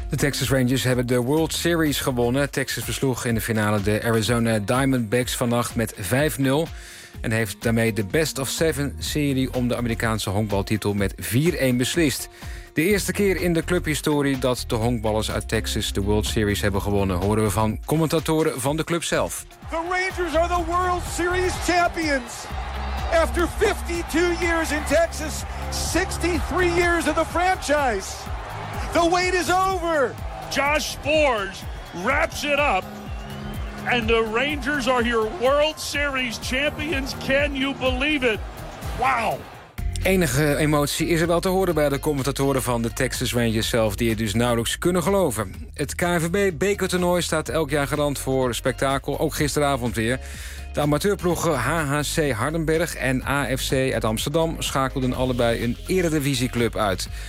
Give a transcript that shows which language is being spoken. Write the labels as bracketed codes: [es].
[nl] De Texas Rangers hebben de World Series gewonnen. Texas versloeg in de finale de Arizona Diamondbacks vannacht met 5-0. En heeft daarmee de best-of-seven-serie om de Amerikaanse honkbaltitel met 4-1 beslist. De eerste keer in de clubhistorie dat de honkballers uit Texas de World Series hebben gewonnen, horen we van commentatoren van de club zelf. [en] The Rangers are the World Series champions. After 52 years in Texas, 63 years of the franchise, the wait is over. Josh Sporge wraps it up, and the Rangers are your World Series champions. Can you believe it? Wow. [nl] Enige emotie is er wel te horen bij de commentatoren van de Texas Rangers zelf, die het dus nauwelijks kunnen geloven. Het KNVB-bekertoernooi staat elk jaar garant voor spektakel, ook gisteravond weer. De amateurploegen HHC Hardenberg en AFC uit Amsterdam schakelden allebei een eredivisieclub uit.